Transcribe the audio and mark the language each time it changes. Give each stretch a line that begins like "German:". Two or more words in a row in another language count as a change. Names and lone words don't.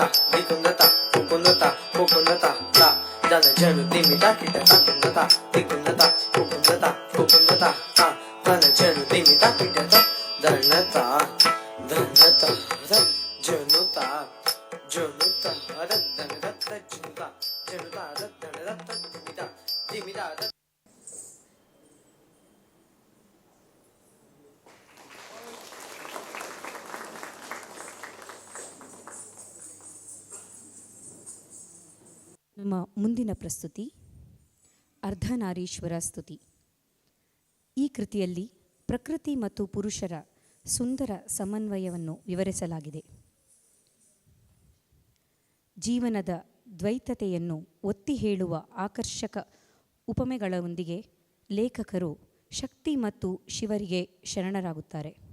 Kannada: ದಿಕ್ಕುಂದ ತಾ ಪುಕ್ಕುಂದ ತಾ ಪುಕ್ಕುಂದ ತಾ ತಾ ಧನ ಜನು ಧಿಮಿ ತಾ ಕಿಟ್ಟ ತಕ್ಕುಂದ ತಾ ದಿಕ್ಕುಂದ ತಾ ಪುಕ್ಕುಂದ ತಾ ಪುಕ್ಕುಂದ ತಾ ತಾ ಧನ ಜನು ಧಿಮಿ ತಾ ಕಿಟ್ಟ ತಾ ಧನ ತಾ ಧನ ತಾ ಜನು ತಾ ಜನುತ ಜನುತ ದತ್ತಣ ದತ್ತ ಜಿಮಿತ ಜಿಮಿತ ದತ್ತ. ನಮ್ಮ ಮುಂದಿನ ಪ್ರಸ್ತುತಿ ಅರ್ಧನಾರೀಶ್ವರ ಸ್ತುತಿ. ಈ ಕೃತಿಯಲ್ಲಿ ಪ್ರಕೃತಿ ಮತ್ತು ಪುರುಷರ ಸುಂದರ ಸಮನ್ವಯವನ್ನು ವಿವರಿಸಲಾಗಿದೆ. ಜೀವನದ ದ್ವೈತತೆಯನ್ನು ಒತ್ತಿ ಹೇಳುವ ಆಕರ್ಷಕ ಉಪಮೆಗಳೊಂದಿಗೆ ಲೇಖಕರು ಶಕ್ತಿ ಮತ್ತು ಶಿವರಿಗೆ ಶರಣರಾಗುತ್ತಾರೆ.